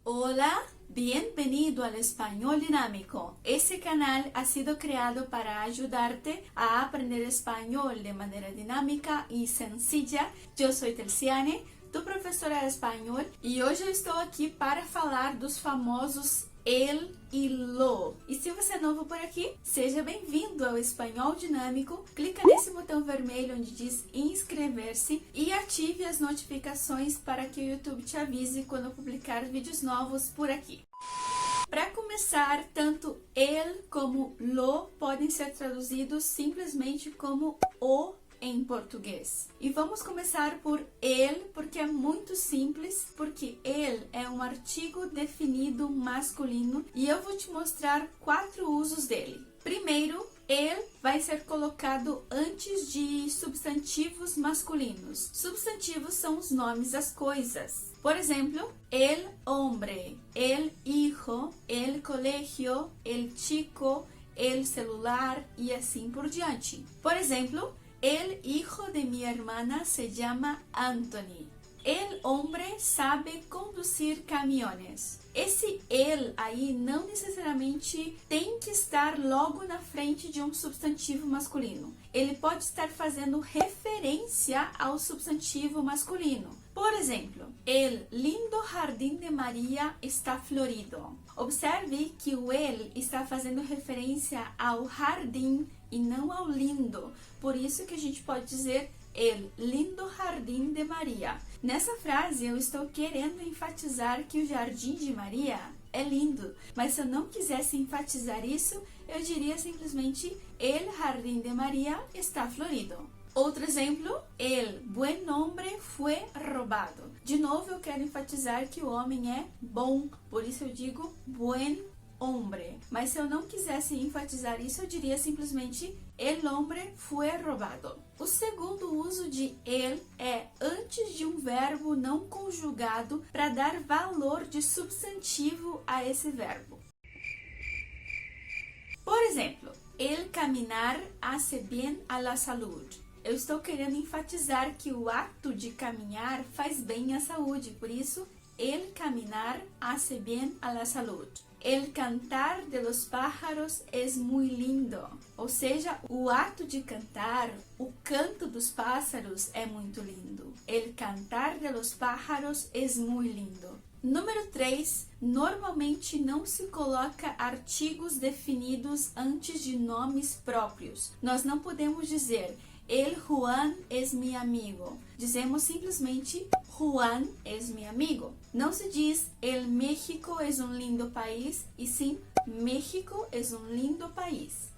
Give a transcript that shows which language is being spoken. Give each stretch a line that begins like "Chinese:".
Spanish: Hola, bienvenido al Español Dinámico. Este canal ha sido creado para ayudarte a aprender español de manera dinámica y sencilla. Yo soy
Portuguese: Telciane, tu professora de espanhol, e hoje eu estou aqui para falar dos famosos el e lo. E se você é novo por aqui, seja bem-vindo ao Espanhol Dinâmico. Clica nesse botão vermelho onde diz inscrever-se e ative as notificações para que o YouTube te avise quando eu publicar vídeos novos por aqui. Para começar, tanto el como lo podem ser traduzidos simplesmente como o em português. E vamos começar por el, porque é muito simples, porque el é um artigo definido masculino e eu vou te mostrar 4 usos dele. Primeiro, el vai ser colocado antes de substantivos masculinos. Substantivos são os nomes das coisas. Por exemplo,
Spanish: el hombre, el hijo, el colegio, el chico, el celular
Portuguese: e assim por diante. Por exemplo,
Spanish: el hijo de mi hermana se llama Anthony. El hombre sabe
Portuguese: conduzir caminhões. Esse el aí não necessariamente tem que estar logo na frente de um substantivo masculino. Ele pode estar fazendo referência ao substantivo masculino. Por exemplo,
Spanish: el lindo
Portuguese: jardim de Maria está florido. Observe que o el está fazendo referência ao jardim e não ao lindo. Por isso que a gente pode dizer
Spanish: el lindo
Portuguese: jardim de Maria. Nessa frase eu estou querendo enfatizar que o jardim de Maria é lindo, mas se eu não quisesse enfatizar isso, eu diria simplesmente
Spanish: el jardín de María está florido.
Portuguese: Outro exemplo,
Spanish: el buen hombre fue robado.
Portuguese: De novo eu quero enfatizar que o homem é bom, por isso eu digo buen hombre. Mas se eu não quisesse enfatizar isso, eu diria simplesmente
Spanish: el hombre fue robado.
Portuguese: O segundo uso de el é antes de um verbo não conjugado para dar valor de substantivo a esse verbo. Por exemplo,
Spanish: el caminar hace bien a la salud.
Portuguese: Eu estou querendo enfatizar que o ato de caminhar faz bem à saúde, por isso,
Spanish: el caminar hace bien a la salud. El cantar de los pájaros es muy lindo.
Portuguese: Ou seja, o ato de cantar, o canto dos pássaros é muito lindo.
Spanish: El cantar de los pájaros es muy lindo.
Portuguese: Número 3. Normalmente não se coloca artigos definidos antes de nomes próprios. Nós não podemos dizer
Spanish: el Juan es mi amigo.
Portuguese: Dizemos simplesmente
Spanish: Juan es mi amigo.
Portuguese: Não se diz
Spanish: el México es un lindo país,
Portuguese: e sim
Spanish: México es un lindo país.